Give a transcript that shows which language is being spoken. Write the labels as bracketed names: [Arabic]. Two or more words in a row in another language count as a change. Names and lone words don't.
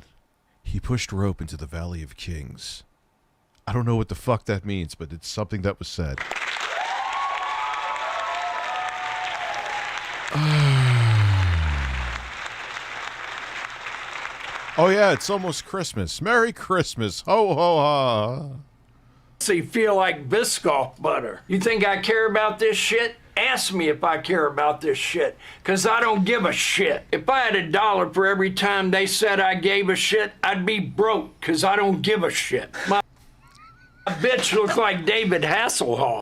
[English] He pushed rope into the Valley of Kings. I don't know what the fuck that means, but it's something that was said. Oh yeah, it's almost Christmas. Merry Christmas. Ho ho ha. So you feel like Biscoff butter. You think I care about this shit? Ask me if I care about this shit, because I don't give a shit. If I had $1 for every time they said I gave a shit, I'd be broke, because I don't give a shit. My bitch looks like David Hasselhoff.